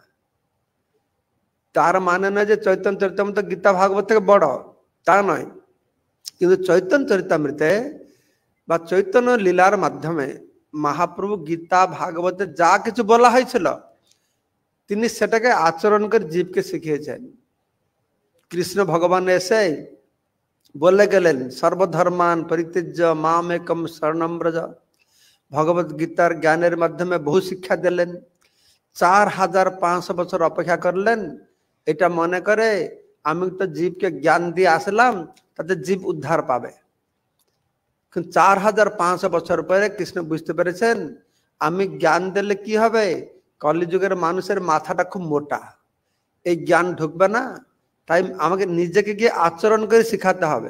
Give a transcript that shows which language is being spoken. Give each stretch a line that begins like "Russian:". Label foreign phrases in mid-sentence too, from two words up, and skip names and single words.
Bangla: তার মানে নয় যে চৈতন্য চরিতামৃত গীতা ভাগবত থেকে বড়, তা নয়, কিন্তু চৈতন্য চরিতামৃতে বা চৈতন্য লীলার মাধ্যমে মহাপ্রভু গীতা ভাগবতে যা কিছু বলা হয়েছিল তিনি সেটাকে আচরণ করে জীবকে শিখিয়েছেন। কৃষ্ণ ভগবান এসে বলে গেলেন
Sanskrit: সর্বধর্মান পরিত্যজ্য মাম একম শরণম ব্রজ,
Bangla: ভগবত গীতার জ্ঞানের মাধ্যমে বহু শিক্ষা দিলেন। 4500 বছর অপেক্ষা করলেন, এটা মনে করে আমি তো জীবকে জ্ঞান দিয়ে আসলাম তাতে জীব উদ্ধার পাবে। 4500 বছর পরে কৃষ্ণ বুঝতে পেরেছেন আমি জ্ঞান দিলে কি হবে, কলিযুগের মানুষের মাথাটা খুব মোটা, এই জ্ঞান ঢুকবে না, তাই আমাকে নিজেকে গিয়ে আচরণ করে শিখাতে হবে।